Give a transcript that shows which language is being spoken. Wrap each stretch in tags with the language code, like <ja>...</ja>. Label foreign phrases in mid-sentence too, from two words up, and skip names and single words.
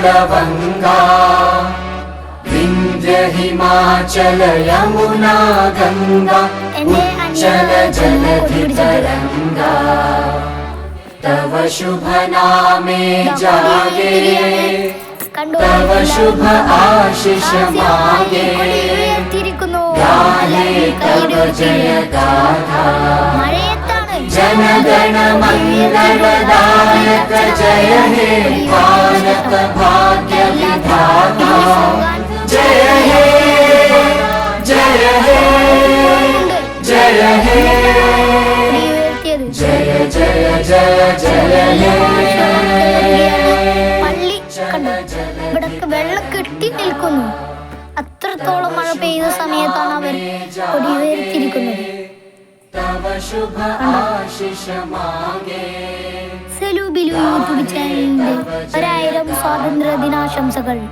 <bn>বঙ্গ বিন্ধ্য হিমাচল যমুনা গঙ্গা উচ্ছল জলধি তরঙ্গ তব শুভ নামে জাগে তব শুভ আশিস মাগে গাহে তব জয় গাথা জনগণ মঙ্গলদায়ক জয় হে মানব ভাগ্য বিধাতা জয় হে জয় হে জয় হে জয় জয় জয় জয় হে</bn> <ml>പള്ളി ഇവിടൊക്കെ വെള്ളം കെട്ടി നിൽക്കുന്നു. അത്രത്തോളം മഴ പെയ്ത സമയത്താണ് അവർ കൊടി ഉയർത്തിയിരിക്കുന്നത്. സലൂബിലു യൂട്യൂബ് ചാനലിന്റെ 1000 സ്വാതന്ത്ര്യ ദിനാശംസകൾ.</ml>